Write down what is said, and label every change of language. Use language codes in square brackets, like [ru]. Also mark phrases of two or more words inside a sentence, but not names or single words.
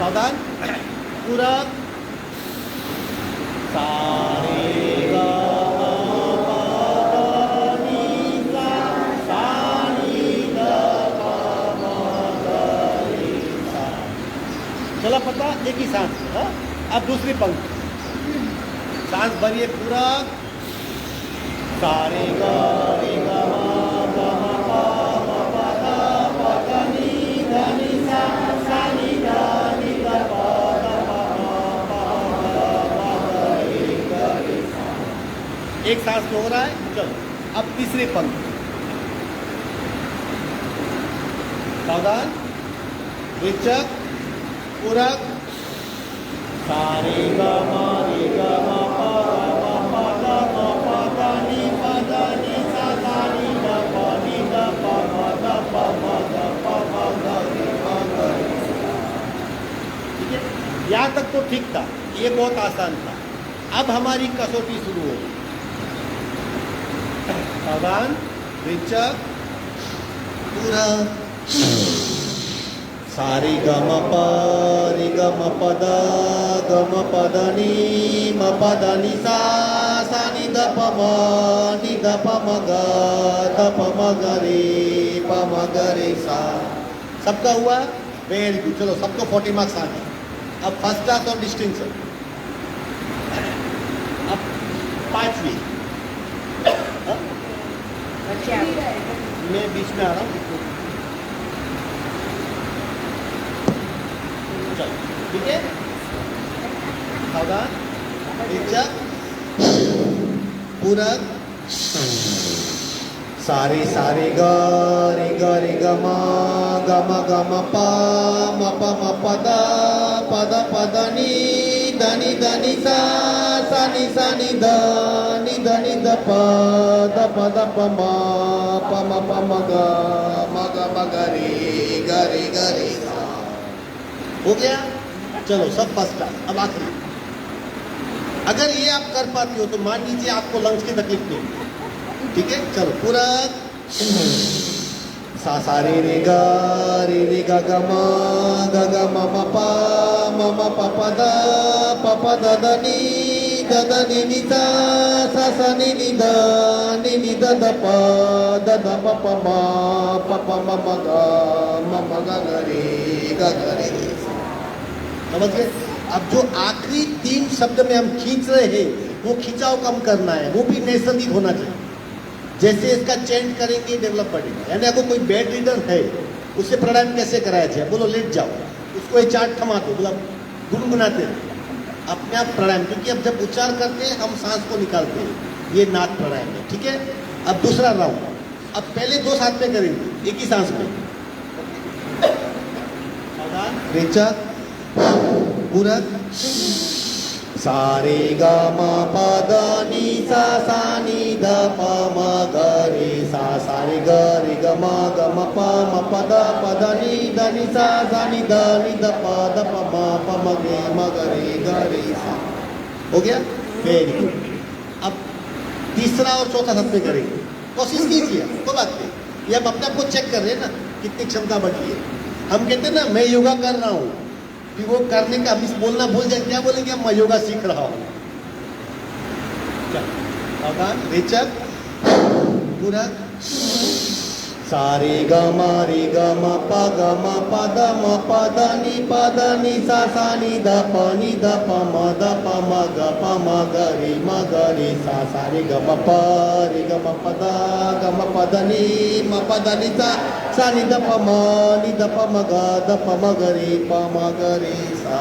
[hi] सावधान, पूरा चला पता, एक ही सांस। हाँ, अब दूसरी पंक्ति, सांस भरिए पूरा। सारे गा रे गा मा गा मा पा मा पा दा पा दा नी दा नी सा सा नी दा नी दा पा दा पा मा पा दा पा दा रे गा रे सा। एक सांस हो रहा है। चलो अब तीसरी पंक्ति, सावधान, विचक, पूरक। सारे गा मा रे गा मा पा गा मा पा दा मा पा दा नी पा दा नी सा दा नी दा पा नी दा पा मा दा पा मा दा पा मा दा रे मा गा रे सा। ठीक है, यहाँ तक तो ठीक था, ये बहुत आसान था। अब हमारी कसौटी शुरू होगी। सावधान, विचक, पूरक। सारे ग म प रे ग म प द ग म प द नी म प द नी सा सा नी द प म नी द प म ग द प म ग रे प म ग रे सा। सबका हुआ? [en] very good. [hi] चलो सबको 40 मार्क्स आ गए। अब [en] first class [hi] और डिस्टिंक्शन। अब 5वीं, मैं बीच में आ रहा हूँ, ठीक है? सावधान, विचक, पूरक। सारे सारे ग रे ग म ग म प म प द प द नी द नी सा सा नी द नी द प द प म म ग रे सा। हो गया? चलो सब [en] first class. [hi] अब आखिरी, अगर ये आप कर पाती हो तो मान लीजिए आपको लंग्स की तकलीफ नहीं, ठीक है? चलो पूरा सा सा रे रे ग ग म म प म प द नी नी सा सा नी नी द प प म ग रे। समझ गए? अब जो आखिरी 3 शब्द में हम खींच रहे हैं, वो खिंचाव कम करना है, वो भी नैसर्गिक होना चाहिए। जैसे इसका चेंज करेंगे, डेवलप बढ़ेगा। यानी अगर कोई [en] bed reader [hi] है, उसे प्राणायाम कैसे कराया जाए? बोलो लेट जाओ, उसको ये 4 थमा दो, मतलब गुनगुनाते हैं अपने आप प्राणायाम। क्योंकि अब जब उच्चार करते हैं हम सांस को निकालते हैं, ये नाद प्राणायाम है, ठीक है? अब दूसरा राउंड, अब पहले 2 साथ में करेंगे, एक ही सांस में। रेचक, पूरक। सारे ग म प द नी सा सा नी द प म ग रे सा सा रे ग म प द नी सा सा नी द प म ग रे सा। हो गया? [en] very good. [hi] अब तीसरा और चौथा साथ में करेंगे, कोशिश कीजिए, कोई बात नहीं। ये हम अपने आप को चेक कर रहे हैं ना, कितनी क्षमता बढ़ी है। हम कहते हैं ना मैं योगा कर रहा हूँ, कि वो करने का हम बोलना भूल जाए, क्या बोलेंगे? मैं योगा सीख रहा हूँ। रेचक, पूरक। सारे ग म रे ग म प ग म प द म प द नि सा सा नि द प म द प म ग म ग रे सा रे ग म प रे ग म प द म प द नि सा सा नि द प म म ग म ग रे सा।